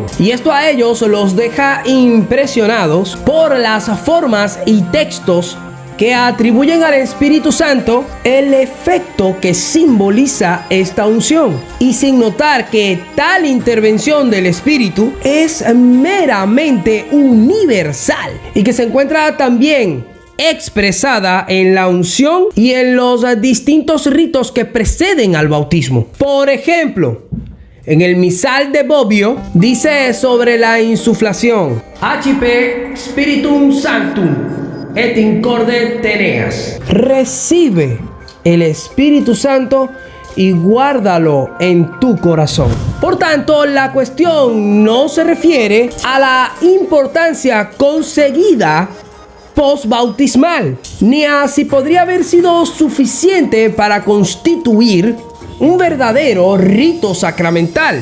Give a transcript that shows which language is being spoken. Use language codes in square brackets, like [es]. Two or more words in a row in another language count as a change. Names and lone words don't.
[es] Y esto a ellos los deja impresionados por las formas y textos que atribuyen al Espíritu Santo el efecto que simboliza esta unción, y sin notar que tal intervención del Espíritu es meramente universal y que se encuentra también expresada en la unción y en los distintos ritos que preceden al bautismo. Por ejemplo, en el misal de Bobbio dice sobre la insuflación: [la] Accipe Spiritum Sanctum et incorde teneas. [es] Recibe el Espíritu Santo y guárdalo en tu corazón. Por tanto, la cuestión no se refiere a la importancia conseguida postbautismal, ni a si podría haber sido suficiente para constituir un verdadero rito sacramental.